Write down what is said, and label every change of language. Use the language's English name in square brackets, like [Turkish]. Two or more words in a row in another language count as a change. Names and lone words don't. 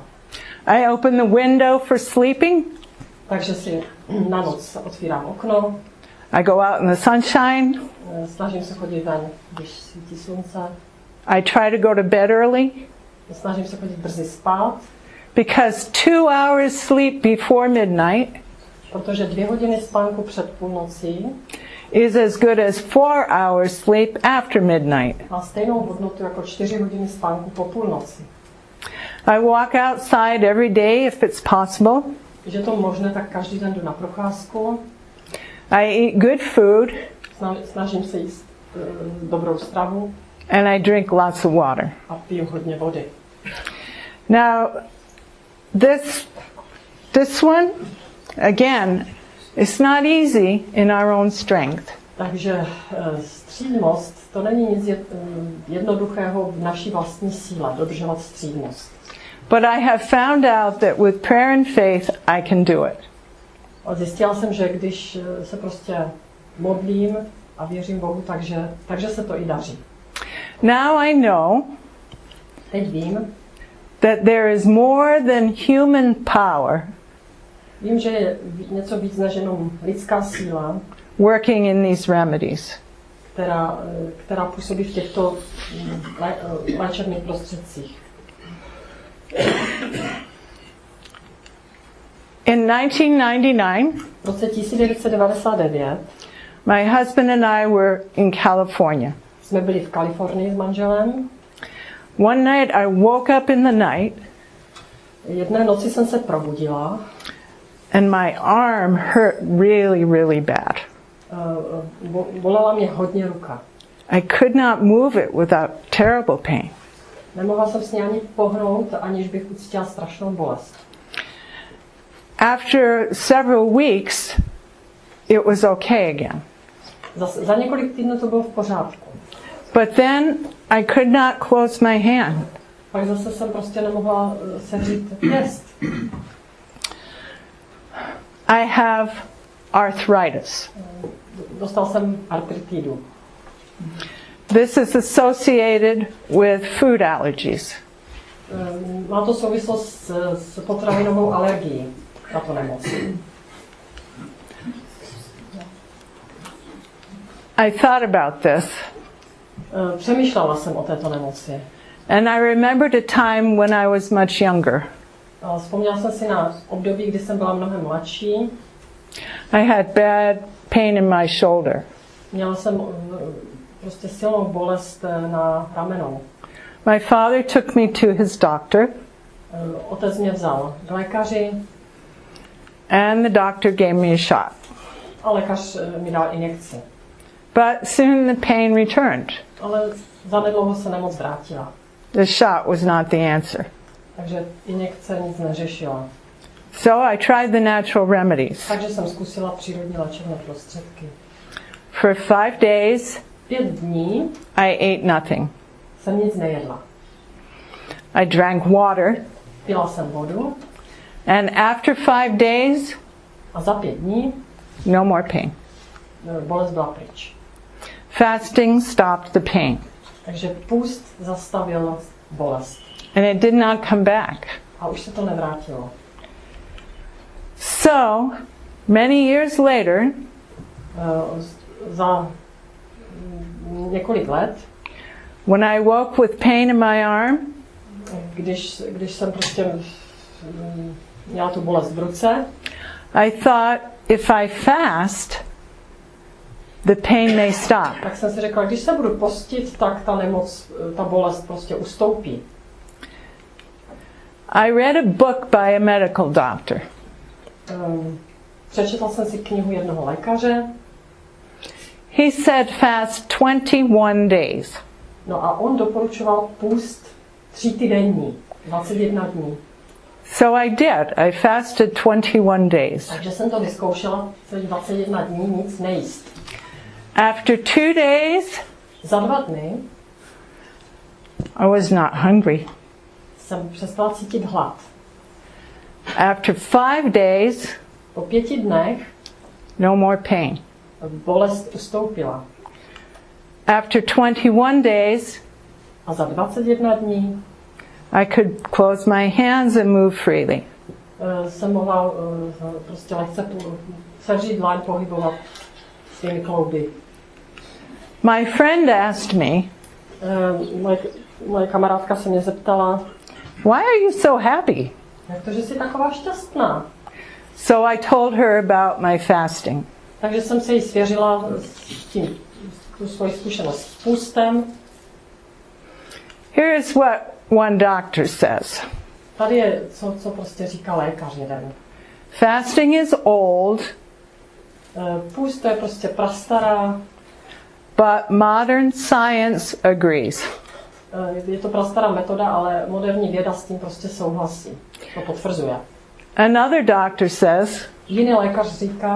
[English] I open the window for sleeping. [Czech] Takže si na noc otvírám okno. [English] I go out in the sunshine. [Czech] Snažím se chodit ven, když svítí slunce. [English] I try to go to bed early. [Czech] Snažím se chodit brzy spát. [English] Because 2 hours sleep before midnight [Czech] Protože 2 hodiny spánku před půlnocí [English] is as good as 4 hours sleep after midnight. [Czech] má stejnou hodnotu jako 4 hodiny spánku po půlnoci. [English] I walk outside every day if it's possible. [Czech] Když je to možné, tak každý den jdu na procházku. [English] I eat good food. [Czech] Snažím se jíst dobrou stravu. [English] And I drink lots of water. [Czech] A piju hodně vody. [English] Now, this one, again, it's not easy in our own strength. [Czech] Takže střídmost, to není nic jednoduchého v naší vlastní síle, dodržovat střídmost. [English] But I have found out that with prayer and faith, I can do it. [Czech] A zjistila jsem, že když se prostě modlím a věřím Bohu, takže se to i daří. [English] Now I know [Czech] Teď vím, [English] that there is more than human power [Czech] vím, že je něco víc než jenom lidská síla, [English] working in these remedies. [Czech] která působí v těchto léčebných prostředcích. [English] In 1999, [Czech] v roce 1999 [English] my husband and I were in California. [Czech] Jsme byli v Kalifornii s manželem. [English] One night I woke up in the night. [Czech] Jedné noci jsem se probudila. [English] And my arm hurt really, really bad. [Czech] Bolela mě hodně ruka. [English] I could not move it without terrible pain. [Czech] Nemohla jsem s ní ani pohnout, aniž bych ucítila strašnou bolest. [English] After several weeks, it was okay again. [Czech] Za několik týdnů to bylo v pořádku. [English] But then I could not close my hand. [Czech] Pak zase jsem prostě nemohla sevřít pěst. [English] I have arthritis. [Czech] Dostal jsem artritidu. [English] This is associated with food allergies. [Czech] Má to souvislost s potravinovou alergií, tato nemoc. [English] I thought about this. [Czech] Přemýšlela jsem o této nemoci. [English] And I remembered a time when I was much younger. [Czech] Vzpomněla jsem si na období, kdy jsem byla mnohem mladší. [English] I had bad pain in my shoulder. [Czech] Měla jsem prostě silnou bolest na ramenou. [English] My father took me to his doctor. [Czech] Otec mě vzal k lékaři. [English] And the doctor gave me a shot. [Czech] A lékař mi dal injekci. [English] But soon the pain returned. [Czech] Ale zanedlouho se nemoc vrátila. [English] The shot was not the answer. [Czech] Takže injekce nic neřešila. [English] So I tried the natural remedies. [Czech] Takže jsem zkusila přírodní léčebné prostředky. [English] For 5 days, [Czech] 5 dní [English] I ate nothing. [Czech] jsem nic nejedla. [English] I drank water, [Czech] Pila jsem vodu [English] and after 5 days, [Czech] a za 5 dní [English] no more pain. [Czech] bolest byla pryč. [English] Fasting stopped the pain, [Czech] Takže půst zastavil bolest. [English] and it did not come back. [Czech] A už se to nevrátilo. [English] So, many years later, [Czech] Za několik let, [English] when I woke with pain in my arm, [Czech] když jsem prostě měla tu bolest v ruce, [English] I thought, if I fast, the pain may stop. [Czech] tak jsem si řekla, když se budu postit, tak ta bolest prostě ustoupí. [English] I read a book by a medical doctor. [Czech] Přečetla jsem si knihu jednoho lékaře. [English] He said fast 21 days. [Czech] No a on doporučoval půst 3 týdenní, 21 dní. [English] So I did. I fasted 21 days. [Czech] Takže jsem to vyzkoušela, celých 21 dní nic nejíst. [English] After 2 days, [Czech] Za 2 dny [English] I was not hungry. [Czech] jsem přestala cítit hlad. [English] After 5 days, [Czech] Po 5 dnech [English] no more pain. [Czech] bolest ustoupila. [English] After 21 days, [Czech] A za 21 dní [English] I could close my hands and move freely. [Czech] jsem mohla prostě lehce sevřít dlaň, pohybovat svými klouby. [English] My friend asked me, [Czech] Moje kamarádka se mě zeptala, [English] why are you so happy? [Czech] jak to, že jsi taková šťastná? [English] So I told her about my fasting. [Czech] Takže jsem se jí svěřila tu svoji zkušenost s půstem. [English] Here is what one doctor says. [Czech] Tady je, co prostě říká lékař jeden. [English] Fasting is old, [Czech] Půst to je prostě prastará, [English] but modern science agrees. [Czech] je to prastará metoda, ale moderní věda s tím prostě souhlasí. To potvrzuje. [English] Another doctor says, [Czech] Jiný lékař říká,